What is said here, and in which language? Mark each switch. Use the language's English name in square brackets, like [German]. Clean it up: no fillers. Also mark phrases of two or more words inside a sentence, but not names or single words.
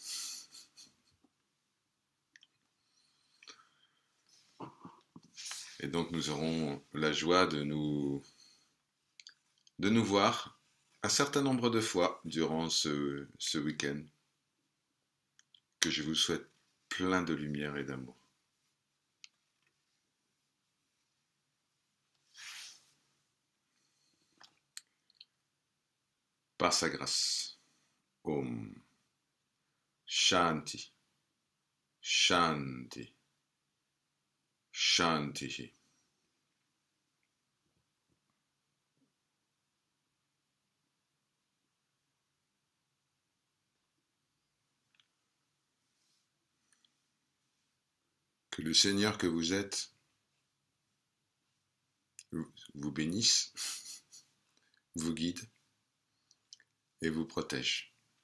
[French] Et donc nous aurons la joie de nous voir un certain nombre de fois durant ce week-end, que je vous souhaite plein de lumière et d'amour. Par sa grâce. [Sanskrit] ॐ। शान्तिः. शान्तिः। शान्तिः. [French] Que le Seigneur que vous êtes vous bénisse, vous guide et vous protège.